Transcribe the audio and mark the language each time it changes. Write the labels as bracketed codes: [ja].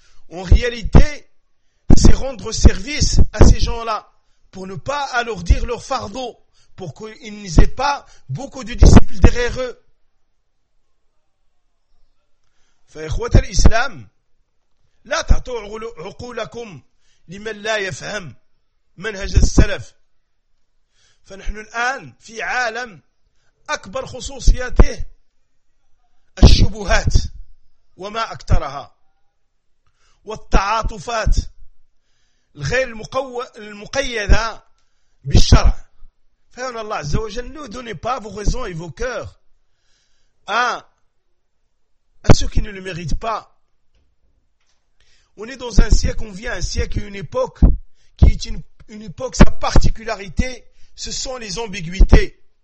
[fr] En réalité, c'est rendre service à ces gens-là pour ne pas alourdir leur fardeau, pour qu'ils n'aient pas beaucoup de disciples derrière eux. [ar] Fa'ikhwat al-Islam, la ta'tu'uqulakum liman la yafham منهج السلف. فنحن الآن في عالم أكبر خصوصياته الشبهات وما أكثرها والتعاطفات الغير المقيدة بالشرع. فهنا الله عز وجل [fr] ne donne pas vos raisons et vos cœurs à ceux qui ne le méritent pas. On est dans un siècle, on vit un siècle et une époque qui est une époque, sa particularité, ce sont les ambiguïtés.